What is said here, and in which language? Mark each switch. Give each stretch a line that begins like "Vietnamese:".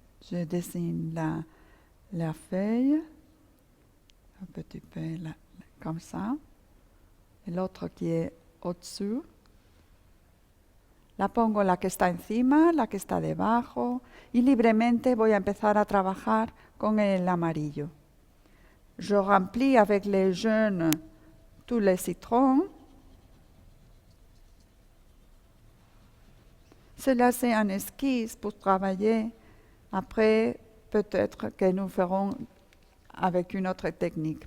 French: Je dessine la feuille, un petit peu comme ça, et l'autre qui est au-dessus.
Spanish: La pongo la que está encima, la que está debajo, y libremente voy a empezar a trabajar con el amarillo.
French: Je remplis avec les jaunes tous les citrons. Cela, c'est un esquisse pour travailler. Après, peut-être que nous ferons avec une autre technique.